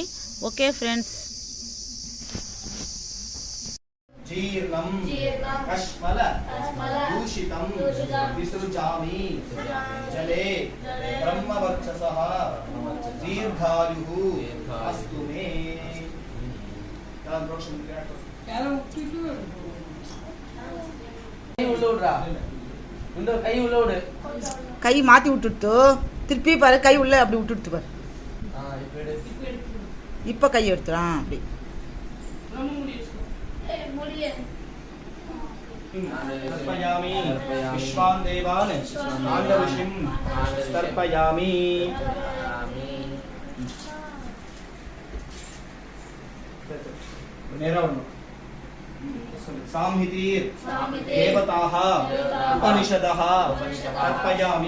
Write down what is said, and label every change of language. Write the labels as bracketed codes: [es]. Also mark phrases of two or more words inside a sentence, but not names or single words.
[en] okay friends. [sa] జీర్ణం కష్మల దూషితం విసృజామి జలే బ్రహ్మవర్చసః దీర్ఘాయుః అస్తు మే. [ta] கை மாற்றி விட்டுட்டு திருப்பி பாரு, கை உள்ள அப்படி விட்டுட்டு பாரு. இப்போ கை எடுத்துறான் அப்படி. [sa] तर्पयामि विश्वान् देवान् आण्डऋषिं तर्पयामि. साम्हितीर् देवताः उपनिषदः तर्पयामि.